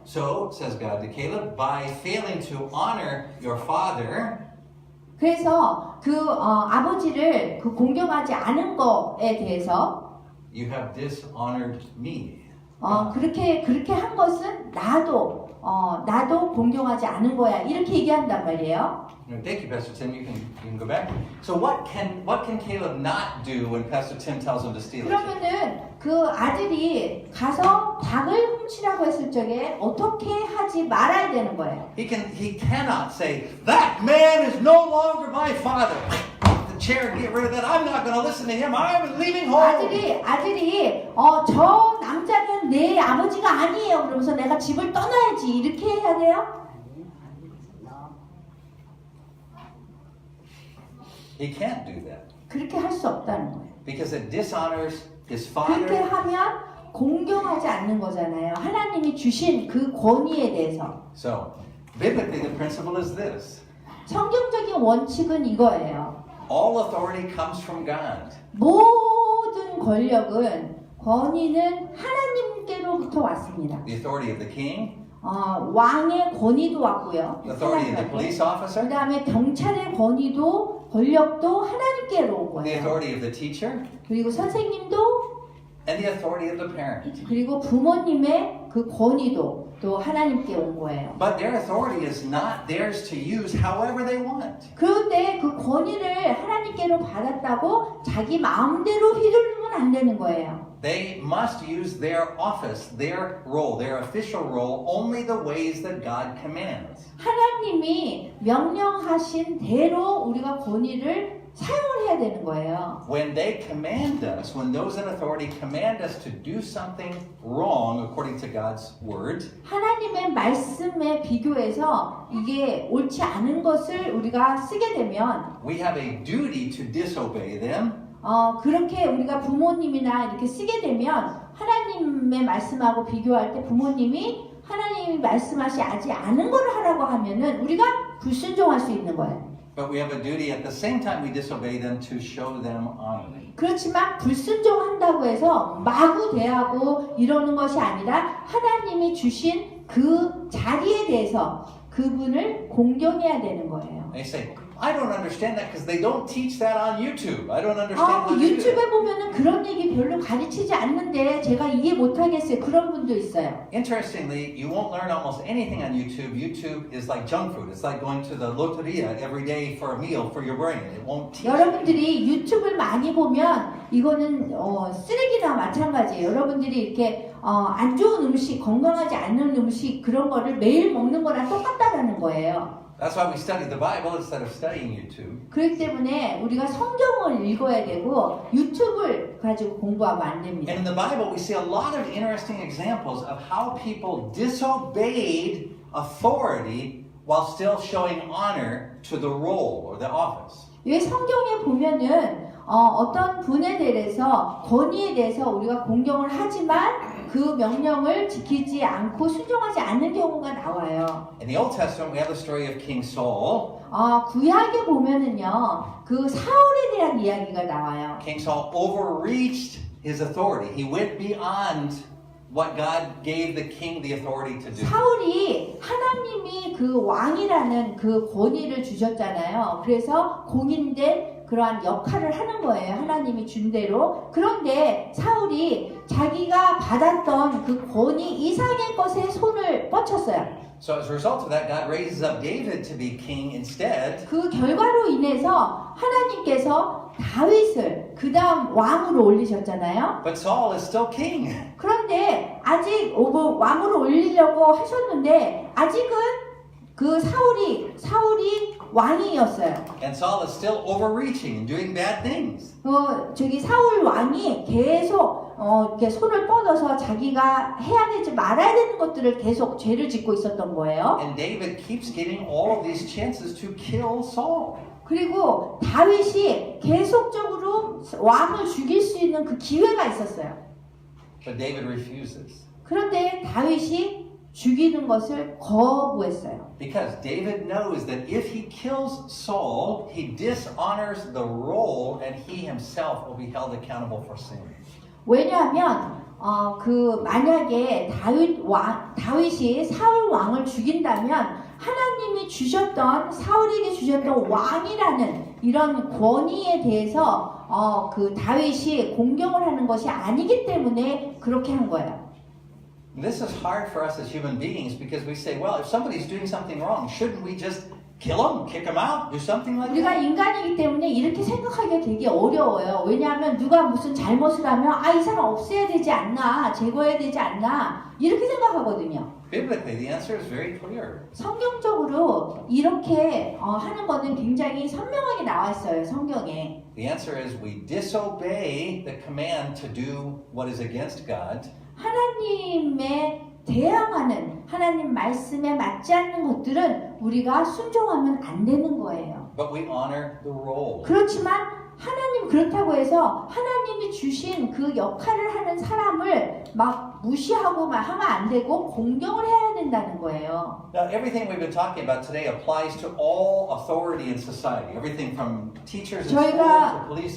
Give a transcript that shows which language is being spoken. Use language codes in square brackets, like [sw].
[en] So, says God to Caleb, by failing to honor your father, [ko] 그래서 아버지를 공경하지 않은 거에 대해서 [en] you have dishonored me. [ko] 그렇게 한 것은 나도 공경하지 않은 거야 이렇게 얘기한단 말이에요. [en] Thank you, Pastor Tim. You can go back. So what can Caleb not do when Pastor Tim tells him to steal it? [ko] 그러면은 그 아들이 가서 닭을 훔치라고 했을 적에 어떻게 하지 말아야 되는 거예요. [en] He cannot say, "That man is no longer my father." The chair, get rid of that. I'm not going to listen to him. I'm leaving home. [ko] 아들이 저 남자는 내 아버지가 아니에요. 그러면서 내가 집을 떠나야지 이렇게 해야 돼요? [en] He can't do that [ko] 그렇게 할 수 없다는 거예요. [en] because it dishonors his [ko] 그렇게 [en] father. [ko] 하면 공경하지 않는 거잖아요. 하나님이 주신 그 권위에 대해서. [en] So, biblically, the principle is this. [ko] 성경적인 원칙은 이거예요. [en] All authority comes from God. [ko] 모든 권위는 하나님께로부터 왔습니다. [en] The authority of the king, [ko] 왕의 권위도 왔고요. [en] the authority of the police [ko] 그 [en] officer, [ko] 다음에 경찰의 권력도 하나님께로 온 [en] the authority of the teacher, [ko] 그리고 선생님도 [en] and the authority of the parent. [ko] 그리고 부모님의 그 권위도 또 하나님께 온 거예요. [en] But their authority is not theirs to use however they want. [ko] 그런데 그 권위를 하나님께로 받았다고 자기 마음대로 휘두르면 안 되는 거예요. [en] They must use their office, their role, their official role, only the ways that God commands. [ko] 하나님이 명령하신 대로 우리가 권위를 사용을 해야 되는 거예요. [en] When they command us, when those in authority command us to do something wrong according to God's word, [ko] 하나님의 말씀에 비교해서 이게 옳지 않은 것을 우리가 쓰게 되면 [en] we have a duty to disobey them. [ko] 그렇게 우리가 부모님이나 이렇게 쓰게 되면 하나님의 말씀하고 비교할 때 부모님이 하나님이 말씀하시지 않은 걸 하라고 하면은 우리가 불순종할 수 있는 거예요. [en] But we have a duty at the same time we disobey them to show them honor. [ko] 그렇지만 불순종한다고 해서 마구 대하고 이러는 것이 아니라 하나님이 주신 그 자리에 대해서 그분을 공경해야 되는 거예요. [en] They say, I don't understand that because they don't teach that on YouTube. I don't understand how to do [ko] 유튜브에 [en] that. [ko] 보면은 그런 얘기 별로 가르치지 않는데 제가 이해 못하겠어요. 그런 분도 있어요. [en] Interestingly, you won't learn almost anything on YouTube. YouTube is like junk food. It's like going to the loteria every day for a meal for your brain. It won't teach you. [ko] 여러분들이 유튜브를 많이 보면 이거는 쓰레기나 마찬가지예요. 여러분들이 이렇게 안 좋은 음식, 건강하지 않는 음식 그런 거를 매일 먹는 거랑 똑같다라는 거예요. [en] That's why we study the Bible instead of studying YouTube. [ko] 그렇기 때문에 우리가 성경을 읽어야 되고 유튜브를 가지고 공부하면 안 됩니다. [en] And in the Bible, we see a lot of interesting examples of how people disobeyed authority while still showing honor to the role or the office. [ko] 왜 성경에 보면은 어떤 분에 대해서 권위에 대해서 우리가 공경을 하지만 그 명령을 지키지 않고 순종하지 않는 경우가 나와요. [en] In the Old Testament, we have the story of King Saul. [ko] 구약에 보면은요, 그 사울에 대한 이야기가 나와요. [en] King Saul overreached his authority. He went beyond what God gave the king the authority to do. [ko] 사울이 하나님이 그 왕이라는 그 권위를 주셨잖아요. 그래서 공인된 그러한 역할을 하는 거예요. 하나님이 준 대로. 그런데 사울이 자기가 받았던 그 권위 이상의 것에 손을 뻗쳤어요. [en] So as a result of that, God raises up David to be king instead. [ko] 그 결과로 인해서 하나님께서 다윗을 그 다음 왕으로 올리셨잖아요. [en] But Saul is still king. [ko] 그런데 아직 왕으로 올리려고 하셨는데 아직은 그 사울이 왕이었어요. [en] And Saul is still overreaching and doing bad things. [ko] 저기 사울 왕이 계속 이렇게 손을 뻗어서 자기가 해야 되지 말아야 되는 것들을 계속 죄를 짓고 있었던 거예요. [en] And David keeps getting all of these chances to kill Saul. [ko] 그리고 다윗이 계속적으로 왕을 죽일 수 있는 그 기회가 있었어요. [en] But David refuses. [ko] 그런데 다윗이 죽이는 것을 거부했어요. [en] Because David knows that if he kills Saul, he dishonors the role and he himself will be held accountable for sin. [ko] 왜냐하면 만약에 다윗이 사울 왕을 죽인다면 하나님이 주셨던 사울에게 주셨던 왕이라는 이런 권위에 대해서 그 다윗이 공경을 하는 것이 아니기 때문에 그렇게 한 거예요. [en] This is hard for us as human beings because we say, well, if somebody's doing something wrong, shouldn't we just kill them, kick them out, do something like [ko] 우리가 [en] that? [ko] 인간이기 때문에 이렇게 생각하기가 되게 어려워요. 왜냐하면 누가 무슨 잘못을 하면 이 사람 없애야 되지 않나, 제거해야 되지 않나 이렇게 생각하거든요. Biblically, the answer is very clear. 성경적으로 이렇게 하는 거는 굉장히 선명하게 나와 있어요. 성경에. [en] The answer is we disobey the command to do what is against God. [ko] 하나님에 대항하는 하나님 말씀에 맞지 않는 것들은 우리가 순종하면 안 되는 거예요. [en] But we honor the role. [ko] 그렇지만 하나님 그렇다고 해서 하나님이 주신 그 역할을 하는 사람을 막 무시하고 막 하면 안 되고 공경을 해야 된다는 거예요. [en] Now, everything we've been talking about today applies to all authority in society. Everything from teachers in schools to police